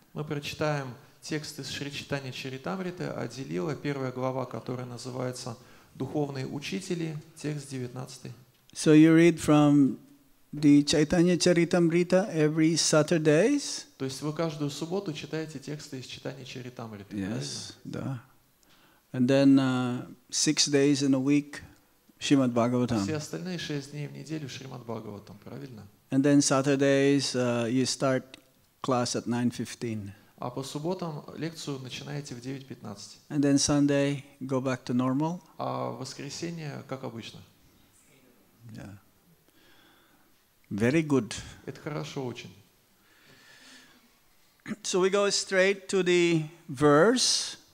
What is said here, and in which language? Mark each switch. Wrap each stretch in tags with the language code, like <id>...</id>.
<ru>Мы прочитаем текст из Шри Чайтанья Чаритамриты, Адилила, 1 глава, которая называется «Духовные учители», текст 19.</ru> <en>So you read from the Chaitanya Charitamrita every Saturdays?</en> <ru>То есть вы каждую субботу читаете тексты из Чайтанья Чаритамриты.</ru> <en>Yes, да. And then 6 days in a week, Srimad Bhagavatam.</en> <ru>Все остальные 6 дней в неделю Шримад Бхагаватам, правильно?</ru> <en>And then Saturdays you start class at 9:15.</en> <ru>А по субботам лекцию начинаете в 9:15.</ru> <en>And then Sunday go back to normal.</en> <ru>А в воскресенье, как обычно.</ru> <en>Yeah. Very good.</en> <ru>Это хорошо очень.</ru> <en>So we go straight to the verse.</en>